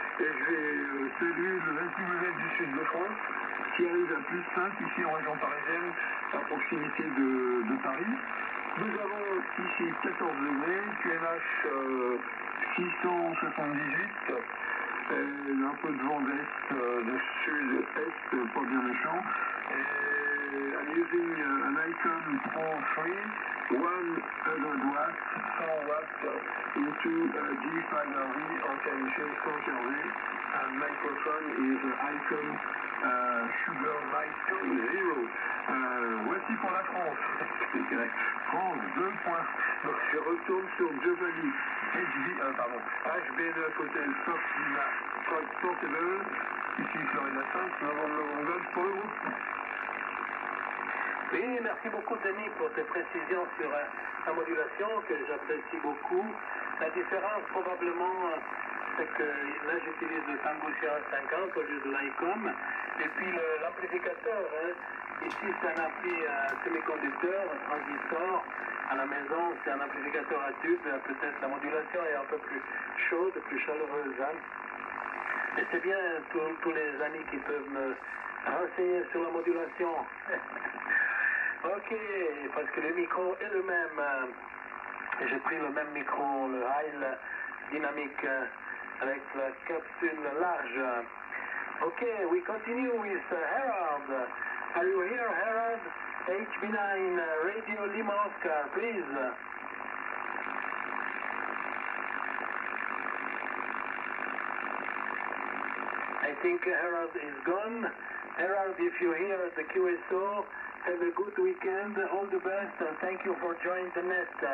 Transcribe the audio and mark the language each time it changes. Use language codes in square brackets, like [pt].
[fr] Et je vais saluer le 28 mm du sud de France qui arrive à plus 5 ici en région parisienne à proximité de Paris. Nous avons ici 14 degrés, QNH 678, un peu de vent d'est, de sud-est, pas bien méchant. [en] I'm using an Icon Pro 3, 100 watts, 100 watts into G5RV antenne 100 RV, and microphone is Icon Sugar Mic 2.0. [fr] Voici pour la France. France 2 points. Donc je retourne sur Giovanni. HB9 Hotel Fox Lima Portable, ici Florida 5, Novembre Golf pour le groupe. Oui, merci beaucoup Denis pour tes précisions sur la modulation que j'apprécie beaucoup. La différence probablement c'est que là j'utilise le Tango Sierra 50 au lieu de l'ICOM et puis l'amplificateur, ici c'est un ampli semi-conducteur, un transistor. À la maison c'est un amplificateur à tube, peut-être la modulation est un peu plus chaude, plus chaleureuse. Hein. Et c'est bien tous les amis qui peuvent me renseigner sur la modulation. Ok, parce que le micro est le même. J'ai pris le même micro, le Heil dynamique avec la capsule large. [en] Ok, we continue with Harold. Are you here, Harold? HB9 Radio Lima Oscar, please. I think Harold is gone. Harold, if you're here at the QSO, have a good weekend, all the best, and thank you for joining the net.